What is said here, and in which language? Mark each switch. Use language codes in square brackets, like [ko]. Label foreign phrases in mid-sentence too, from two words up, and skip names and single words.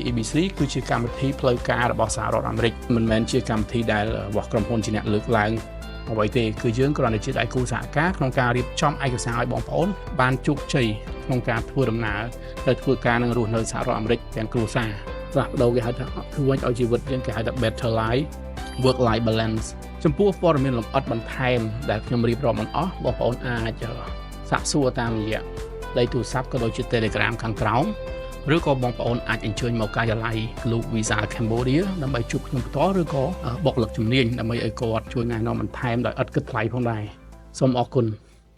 [km] EB3 គឺជាកម្មវិធីផ្លូវការរបស់សហរដ្ឋអាមេរិកមិនមែនជាកម្មវិធីដែលរបស់ក្រុមហ៊ុនជាអ្នកលើកឡើងអ្វីទេគឺយើងគ្រាន់តែជាដៃគូ សហការក្នុងការរៀបចំឯកសារឲ្យបងប្អូនបានជោគជ័យក្នុងការធ្វើដំណើរទៅធ្វើការនឹង រស់នៅសហរដ្ឋអាមេរិកទាំងគ្រួសារផ្លាស់ប្ដូរគេហៅថាធ្វើឲ្យជីវិតយើងគេហៅថា [en] better life work life balance [km] ចំពោះព័ត៌មានលម្អិតបន្ថែមដែលខ្ញុំរៀបរាប់មិនអស់បងប្អូនអាចសាកសួរតាមរយៈលេខទូរស័ព្ទក៏ដូចជា Telegram ខាងក្រោមឬក៏បងប្អូនអាចអញ្ជើញមកការិយាល័យ Globe Visa Cambodia ដើម្បីជួបខ្ញុំផ្ទាល់ឬក៏បុគ្គលិកជំនាញដើម្បីឲ្យគាត់ជួយណែនាំបន្ថែមដោយឥតគិតថ្លៃផងដែរសូមអរគុណ